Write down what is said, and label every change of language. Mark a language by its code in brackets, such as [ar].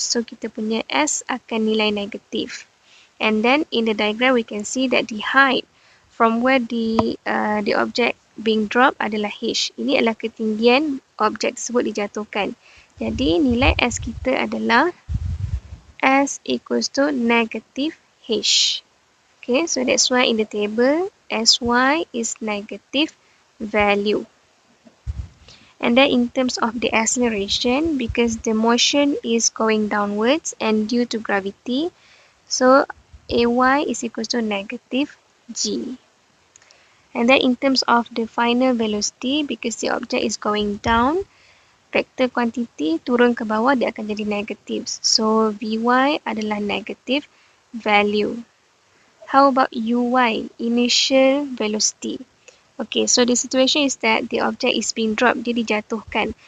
[en] So, [ms] kita punya S akan nilai negatif. [en] And then, in the diagram, we can see that the height from where the object being dropped [ms] adalah [en] H. [ms] Ini adalah ketinggian objek tersebut dijatuhkan. Jadi, nilai S kita adalah [en] S equals to negative H. Okay, so that's why in the table, SY is negative value. And then in terms of the acceleration, because the motion is going downwards and due to gravity, so AY is equals to negative G. And then in terms of the final velocity, because the object is going down, vector quantity [ms] turun ke bawah, dia akan jadi [en] negative. So, Vy [ms] adalah [en] negative value. How about Uy, initial velocity? Okay, so the situation is that the object is being dropped, [ms] dia dijatuhkan.